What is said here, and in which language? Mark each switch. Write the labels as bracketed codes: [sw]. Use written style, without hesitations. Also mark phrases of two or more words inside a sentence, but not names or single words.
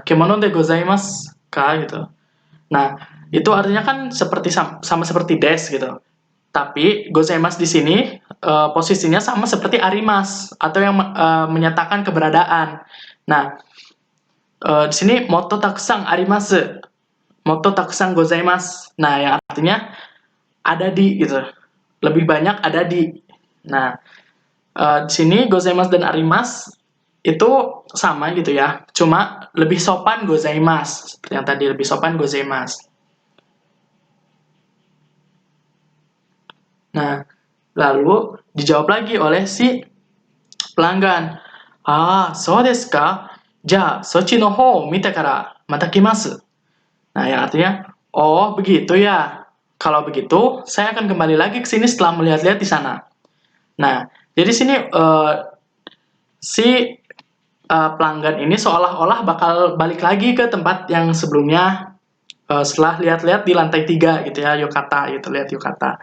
[ja] 着物でございますか [id] gitu. Nah, itu artinya kan seperti sama seperti des gitu. Tapi gozaimasu di sini posisinya sama seperti arimas atau yang menyatakan keberadaan. Nah, di sini [ja] もっとたくさんあります. もっとたくさんございます. [id] Nah, yang artinya ada di gitu. Lebih banyak ada di. Nah, di sini gozaimasu dan arimasu itu sama gitu ya. Cuma lebih sopan gozaimasu. Seperti yang tadi lebih sopan gozaimasu. Nah, lalu dijawab lagi oleh si pelanggan. [ja] ああ、そうですか？じゃ、そっちの方見てからまた来ます. [id] Nah, yang artinya, oh begitu ya. Kalau begitu, saya akan kembali lagi ke sini setelah melihat-lihat di sana. Nah, jadi sini si pelanggan ini seolah-olah bakal balik lagi ke tempat yang sebelumnya setelah lihat-lihat di lantai 3 gitu ya, yukata gitu, lihat yukata.